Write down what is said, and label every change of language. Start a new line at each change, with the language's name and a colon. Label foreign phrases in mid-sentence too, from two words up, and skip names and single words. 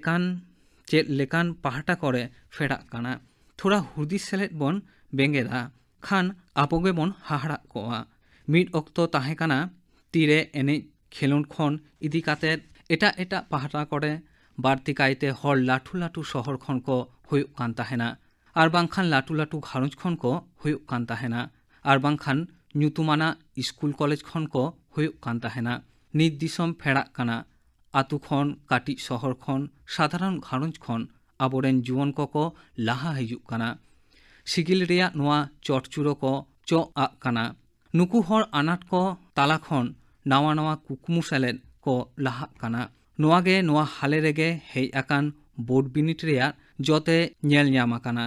Santali: लेकान पाहाटा करे फेड़ा काना थोड़ा हुदिस सेलेद बन बेंगेदा खान आपोगे बन हाहाड़ा कोआ मिड अक्तो ताहे काना तीरे एने खेलोन खन इदी काते एटा एटा पाहाटा करे बाड़ती कायते हर लाठु लाठु शहर खन को हुयुक कान ताहेना आर बांखान लाठु लाठु घारंज खन को हुयुक कान ताहेना आर बांखान ᱧᱩᱛᱩᱢᱟᱱᱟ
English: school college
Santali: खन को हुयुक कान ताहेना नित दिसम फेड़ा काना आतु खन काटी शहर खन साधारण घारंज खन ᱟᱵᱚᱨᱮᱱ ᱡᱩᱣᱟᱹᱱ ᱠᱚᱠᱚ ᱞᱟᱦᱟ ᱦᱤᱡᱩᱜ ᱠᱟᱱᱟ, ᱥᱤᱜᱤᱞ ᱨᱮᱭᱟᱜ ᱱᱚᱣᱟ ᱪᱚᱴᱪᱩᱨᱚ ᱠᱚ ᱪᱚᱜ ᱟᱜ ᱠᱟᱱᱟ। ᱱᱩᱠᱩ ᱦᱚᱲ ᱟᱱᱟᱴ ᱠᱚ ᱛᱟᱞᱟ ᱠᱷᱚᱱ ᱱᱟᱣᱟ ᱱᱟᱣᱟ ᱠᱩᱠᱢᱩ ᱥᱮᱞᱮᱫ ᱠᱚ ᱞᱟᱦᱟᱜ ᱠᱟᱱᱟ। ᱱᱚᱣᱟᱜᱮ ᱱᱚᱣᱟ ᱦᱟᱞᱮ ᱨᱮᱜᱮ ᱦᱮᱡ ᱟᱠᱟᱱ ᱵᱳর্ড ᱵᱤᱱᱤᱰ ᱨᱮᱭᱟᱜ ᱡᱚᱛᱮ ᱧᱮᱞ ᱧᱟᱢ ᱟᱠᱟᱱᱟ।